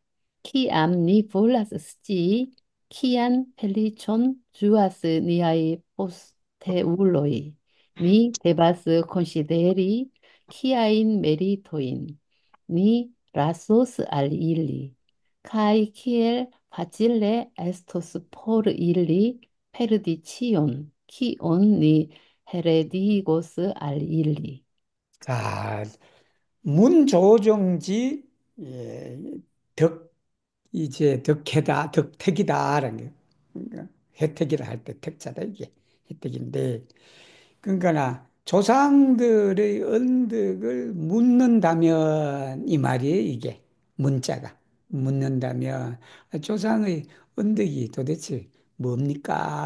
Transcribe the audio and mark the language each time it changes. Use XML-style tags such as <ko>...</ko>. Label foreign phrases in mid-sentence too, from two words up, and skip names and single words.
<eo>Kiam ni volas scii, kian feliĉon ĝuas niaj posteuloj, ni devas konsideri kiajn meritojn ni lasos al ili, kaj kiel facile estos por ili perdi ĉion, kion ni heredigos al ili.</eo> <ko>자, 문조정지 예, 덕 이제 덕혜다, 덕택이다라는 게 그러니까 혜택이라 할 때 택자다 이게 혜택인데 그러니까 조상들의恩덕을 묻는다면 이 말이에요 이게 문자가 묻는다면 조상의恩덕이 도대체 뭡니까?</ko>